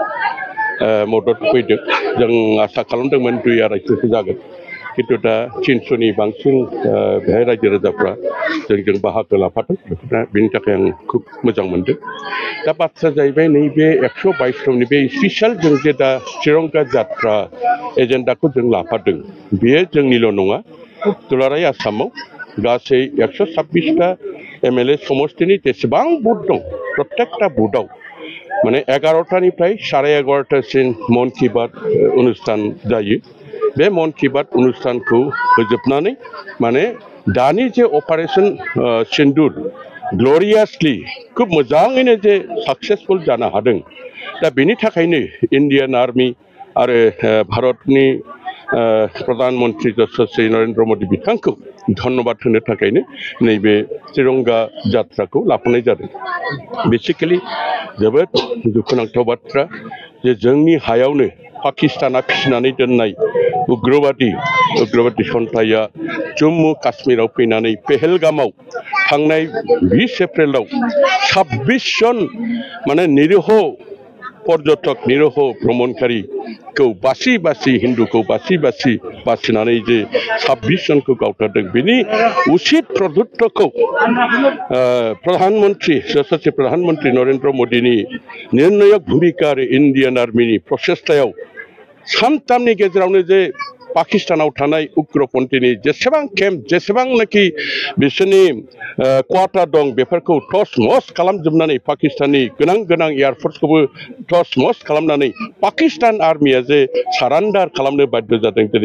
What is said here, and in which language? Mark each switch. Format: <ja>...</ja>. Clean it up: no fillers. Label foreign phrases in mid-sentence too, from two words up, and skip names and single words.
<brx>मदद फैदों जों आसा खालामदोंमोन 2-2.5 जागोन किन्तु दा 300नि बांसिन बेहाय रायजो राजाफ्रा जोंजों बाहागो लाफादों बेनि थाखाय आं खुब मोजां मोनदों दा बाथ्रा जाहैबाय नैबे 122तमनि बे स्पेसियेल जों जे दा तिरंगा जात्रा एजेन्डाखौ जों लाफादों बेयो जोंनिल' नङा दुलाराय आसामाव गासै 126टा एमएलए समष्टिनि जेसेबां बुथ दं प्रत्येकटा बुथआव माने 11टानिफ्राय 11:30सिम मन की बात अनुष्ठान जायो बे मन की बात अनुष्ठानखौ फोजोबनानै माने दानि जे अपारेशन सिन्दुर ग्ल'रियासलि खूब मोजाङैनो जे साक्सेसफुल जानो हादों दा बेनि थाखायनो</brx> <en>Indian Army</en> <brx>आरो भारतनि प्रधानमंत्री यशस्वी नरेंद्र मोदी बिथांखौ धन्यबाद होनो थाखायनो नैबे तिरंगा जात्राखौ लाफानाय जादों बेसिकेलि जोबोद दुखुनांथाव बाथ्रा जे जोंनि हायावनो पाकिस्ताना फिसिनानै दोननाय उग्रबादि सन्थाया जम्मु काश्मीराव फैनानै पेहेलगामाव थांनाय 20 एप्रिलाव 26 जन माने निरीह पर्यटक निरीह भ्रमणकारिखौ बासि हिन्दुखौ बासिनानै जे 26 जनखौ गावथारदों बेनि उचित प्रदुत्तखौ यशस्वी प्रधानमंत्री नरेंद्र मोदीनि निर्णायक भूमिका आरो इन्डियान आर्मिनि प्रचेष्टायाव सानथामनि गेजेरावनो जे पाकिस्तानाव थानाय उग्रपन्थीनि जेसेबां केम्प जेसेबांनाखि बिसोरनि क्वार्टार दं बेफोरखौ टस मस खालामजोबनानै पाकिस्ताननि गोनां एयारफोर्सखौबो टस मस खालामनानै पाकिस्तान आर्मिया जे सारेन्डार खालामनो बाध्य जादों दिनै</brx>